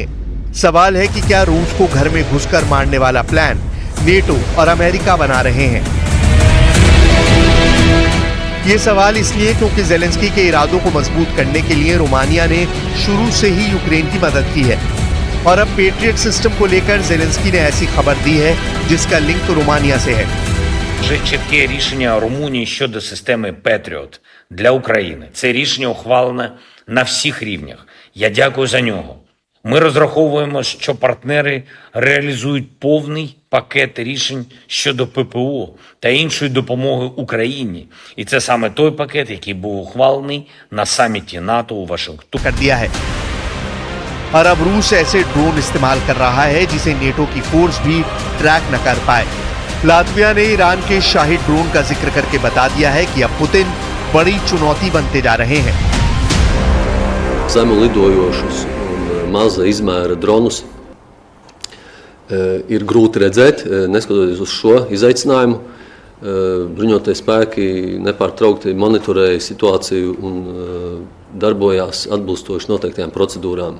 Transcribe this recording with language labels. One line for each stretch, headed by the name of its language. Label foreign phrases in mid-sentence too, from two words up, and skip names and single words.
Hindi: सवाल है कि क्या रूस को घर में घुसकर मारने वाला प्लान नेटो और अमेरिका बना रहे हैं? ये सवाल इसलिए क्योंकि जेलेंस्की के इरादों को मजबूत करने के लिए रोमानिया ने शुरू से ही यूक्रेन की मदद की है और अब पेट्रियट सिस्टम को लेकर जेलेंस्की ने ऐसी खबर दी है जिसका लिंक रोमानिया से है।
Ukrainian: Вже чітке рішення Румунії щодо системи Patriot для України. Це рішення ухвалене на всіх рівнях. Я дякую за нього. Ми розраховуємо, що партнери реалізують повний пакет рішень щодо ППО та іншої допомоги Україні. І це саме той пакет, який був ухвалений на саміті НАТО у Вашингтоні.
Hindi: कर दिया है और अब रूस ऐसे ड्रोन इस्तेमाल कर रहा है जिसे नेटो की फोर्स भी ट्रैक न कर पाए। लातविया ने ईरान के शाही ड्रोन का जिक्र करके बता दिया है कि अब पुतिन बड़ी चुनौती बनते जा रहे हैं।
Latvian: Zemu lidojošus un maza izmēra dronus ir grūti redzēt, neskatoties uz šo izaicinājumu. Bruņotie spēki nepārtraukti monitorēja situāciju un darbojās atbilstoši noteiktajām procedūrām.